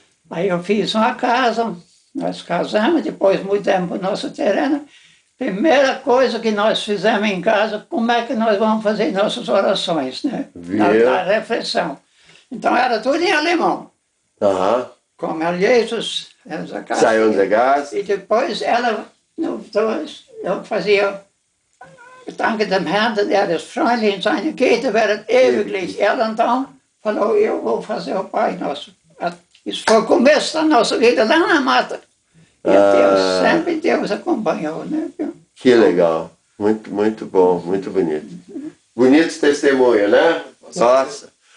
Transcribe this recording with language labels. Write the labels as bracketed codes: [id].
[pt] Aí eu fiz uma casa, nós casamos, depois mudamos para o nosso terreno. Primeira coisa que nós fizemos em casa, como é que nós vamos fazer nossas orações, né? Na refeição. Então era tudo em alemão. Como Jesus, saiu de casa. E depois ela eu fazia [de] Danke dem Herrn, der ist freundlich in seine Güte während ewiglich. [pt] Ela então falou, eu vou fazer o Pai Nosso. Isso foi o começo da nossa vida lá na mata. E sempre Deus acompanhou, né? Que legal. Muito, muito bom, muito bonito. Bonito testemunho, né? Nossa.